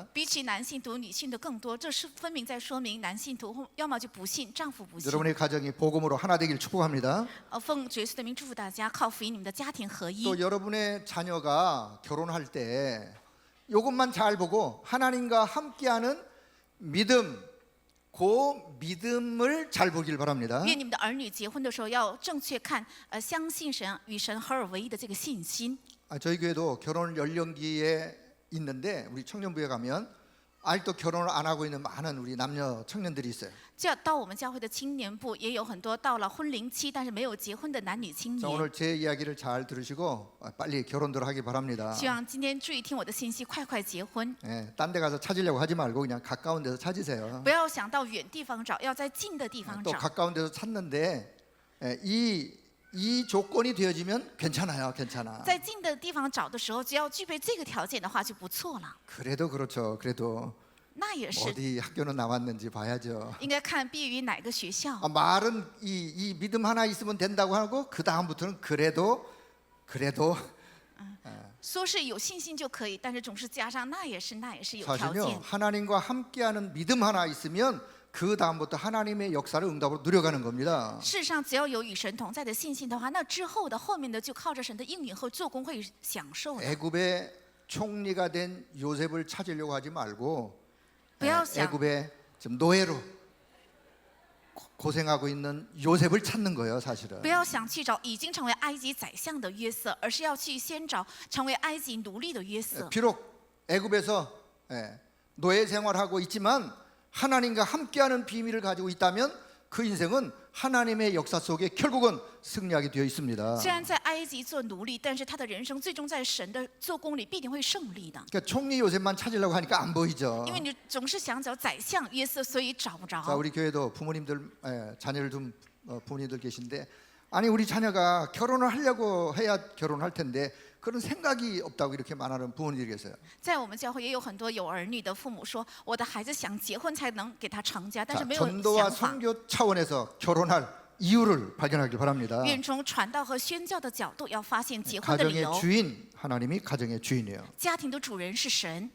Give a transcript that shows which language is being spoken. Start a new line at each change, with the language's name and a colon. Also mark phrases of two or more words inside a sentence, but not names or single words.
Chinese: 比起男性徒，女性的更多，这是分明在说明男性徒要么就不信，丈夫不信。
Korean: 여러분의 가정이 복음으로 하나 되길 축복합니다.
Chinese: 奉主耶稣的名祝福大家，靠福音你们的家庭合一。
Korean: 또 여러분의 자녀가 결혼할 때 이것만 잘 보고 하나님과 함께하는 믿음, 그 믿음을 잘 보길 바랍니다.
Chinese: 愿你们的儿女结婚的时候要正确看，相信神与神合而为一的这个信心。
Korean: 저희 교회도 결혼 연령기에 있는데 우리 청년부에 가면 아직도 결혼을 안 하고 있는 많은 우리 남녀 청년들이 있어요.
Chinese: 这到我们教会的青年部也有很多到了婚龄期但是没有结婚的男女青
Korean: 자,
Chinese: 年。
Korean: 오늘 제 이야기를 잘 들으시고 빨리 결혼들 하기 바랍니다.
Chinese: 希望今天注意听我的信息，快快结婚，
Korean: 딴 데 가서 찾으려고 하지 말고 그냥 가까운 데서 찾으세요.
Chinese: 不要想到远地方找，要在近的地方
Korean: 또
Chinese: 找。
Korean: 가까운 데서 찾는데 이 조건이 되어지면 괜찮아요. 괜찮아.
Chinese: 在近的地方找的时候，只要具备这个条件的话就不错了。
Korean: 그래도 그렇죠. 그래도
Chinese: 那也是
Korean: 어디 학교는 나왔는지 봐야죠.
Chinese: 应该看毕业于哪个学校。
Korean: 말은 이 믿음 하나 있으면 된다고 하고 그 다음부터는 그래도
Chinese: 说是有信心就可以，但是总是加上那也是有条
Korean: 사실요
Chinese: 件。
Korean: 하나님과 함께하는 믿음 하나 있으면 그 다음부터 하나님의 역사를 응답으로 누려가는 겁니다.
Chinese: 事实上，只要有与神同在的信心的话，那之后的后面的就靠着神的应允和做工会享受的。
Korean: 애굽의 총리가 된 요셉을 찾으려고 하지 말고
Chinese: 不要想
Korean: 애굽의 지금 노예로 고생하고 있는 요셉을 찾는 거예요, 사실은.
Chinese: 不要想去找已经成为埃及宰相的约瑟，而是要去先找成为埃及奴隶的约瑟。
Korean: 비록 애굽에서 노예 생활하고 있지만 하나님과 함께하는 비밀을 가지고 있다면 그 인생은 하나님의 역사 속에 결국은 승리하게 되어 있습니다.
Chinese: 虽然在埃及做奴隶，但是他的人生最终在神的做工里必定会胜利的。
Korean: 그러니까 총리 요셉만 찾으려고 하니까 안 보이죠.
Chinese: 因为你总是想找宰相约瑟，所以找不
Korean: 자,
Chinese: 着。
Korean: 우리 교회도 부모님들 자녀를 둔 부모님들 계신데 아니 우리 자녀가 결혼을 하려고 해야 결혼할 텐데 그런 생각이 없다고 이렇게 말하는 부모님들이 계세요.
Chinese: 在我们教会也有很多有儿女的父母说，我的孩子想结婚才能给他成家，但是
Korean: 자,
Chinese: 没有
Korean: 전도와
Chinese: 想法。
Korean: 선교 차원에서 결혼할 이유를 발견하길 바랍니다.
Chinese: 愿从传道和宣教的角度，要发现结婚的理
Korean: 가정의
Chinese: 由。
Korean: 주인 하나님이 가정의 주인이에요.
Chinese: 家庭的主人是神，